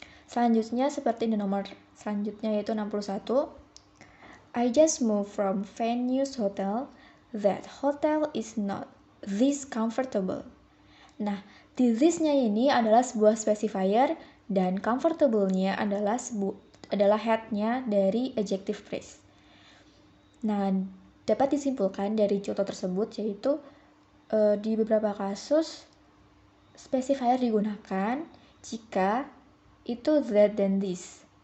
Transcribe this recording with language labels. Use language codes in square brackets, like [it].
[id] Selanjutnya seperti di nomor selanjutnya yaitu 61. [en] I just moved from Venus Hotel. That hotel is not this comfortable. [id] Nah, this-nya ini adalah sebuah specifier dan comfortable-nya adalah had-nya dari adjective phrase. Nah, dapat disimpulkan dari contoh tersebut yaitu di beberapa kasus specifier digunakan jika itu that dan this.